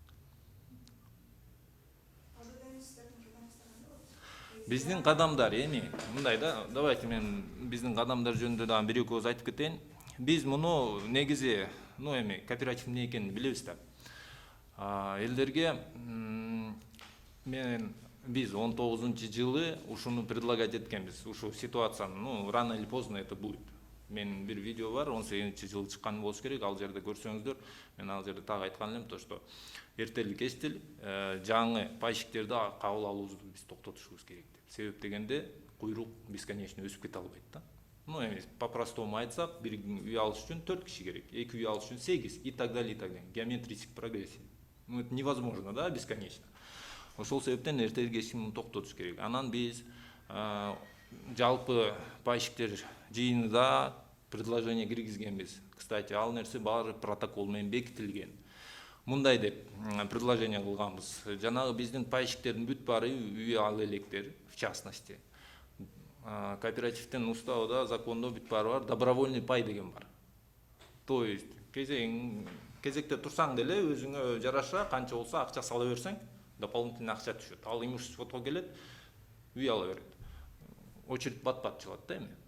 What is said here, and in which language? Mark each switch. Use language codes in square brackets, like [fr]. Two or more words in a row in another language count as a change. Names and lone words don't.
[ky] Биздин кадамдар мындай да, давайте мен биздин кадамдар жөнүндө дагы 1-2 сөз айтып кетейин. Биз муну негизи, кооператив эмне экенин билебиз да. Элдерге биз 19-жылы ушуну предлагать эткенбиз. Ушу ситуацияны, [ru] рано или поздно это будет. [ky] Мен бир видео бар, 18-жылы чыккан болуш керек, ал жерде көрсөңүздөр, мен ал жерде так айткан элем, [ru] то что [ky] эртели кечтел жаңы пайщиктерди кабыл алуубузду биз токтотушубуз керек деп. Себеп дегенде куйрук бесконечно өсүп кете албайт да. По-простому айтсак, бир үй алыш үчүн 4 киши керек, 2 үй алыш үчүн 8 [ru] и так далее, и так далее. Геометрический прогрессия. Это невозможно, да, бесконечно. [ky] Ошол себептен эртели кечки муну токтотуш керек. Анан биз жалпы пайщиктер жыйынында предложение киргизгенбиз. Кстати, ал нерсе баары протокол менен бекитилген. Мындай деп предложение кылганбыз. Жанагы биздин пайщиктердин бүт баары үй ала электер, [ru] в частности. [ky] Кооперативдин уставында, закондо бүт баары бар, добровольный пай деген бар. [ru] То есть [ky] кезекте турсаң деле өзүңө жараша канча болсо акча сала берсең, дополнительный акча түшөт. Ал имуществото келет, үй ала берет. Очередь бат-бат чыгат да эми.